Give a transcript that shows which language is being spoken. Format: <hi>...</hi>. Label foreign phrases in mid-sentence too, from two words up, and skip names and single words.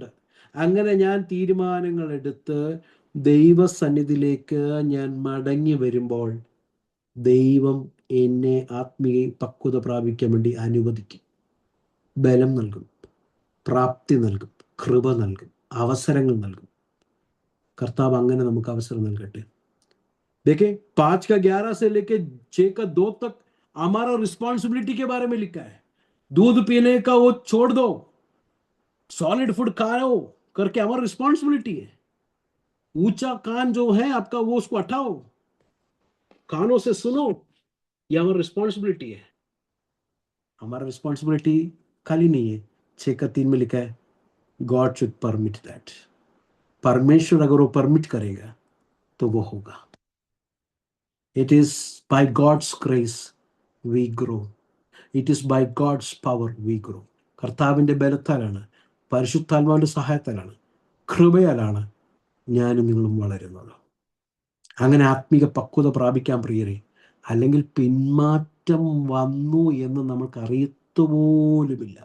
<ml>അങ്ങനെ ഞാൻ തീരുമാനങ്ങൾ എടുത്ത് ദൈവസന്നിധിയിലേക്ക് ഞാൻ മടങ്ങി വരുമ്പോൾ ദൈവം എന്നെ ആത്മീയ പക്വത പ്രാപിക്കാൻ വേണ്ടി അനുവദിക്കും, ബലം നൽകും, പ്രാപ്തി നൽകും, കൃപ നൽകും, അവസരങ്ങൾ നൽകും. കർത്താവ് അങ്ങനെ നമുക്ക് അവസരം നൽകട്ടെ.</ml> <hi>देखिए 5:11 से लेके 6:2 तक हमारा रिस्पॉन्सिबिलिटी के बारे में लिखा है. दूध पीने का वो छोड़ दो,</hi> <en>solid food</en> <hi>खाओ करके हमारा रिस्पॉन्सिबिलिटी है. ऊंचा कान जो है आपका वो उसको हटाओ, कानों से सुनो, ये हमारा रिस्पॉन्सिबिलिटी है. हमारा रिस्पॉन्सिबिलिटी खाली नहीं है. 6:3 में लिखा है</hi> <en>God should permit that.</en> <hi>परमेश्वर अगर वो परमिट करेगा तो वो होगा.</hi> <en>It is by God's grace we grow. It is by God's power we grow.</en> <ml>കർത്താവിൻ്റെ ബലത്താലാണ്, പരിശുദ്ധാത്മാവിൻ്റെ സഹായത്താലാണ്, കൃപയാലാണ് ഞാനും നിങ്ങളും വളരുന്നത്. അങ്ങനെ ആത്മീക പക്വത പ്രാപിക്കാൻ പ്രിയരെ, അല്ലെങ്കിൽ പിന്മാറ്റം വന്നു എന്ന് നമുക്ക് അറിയത്തുപോലുമില്ല.</ml>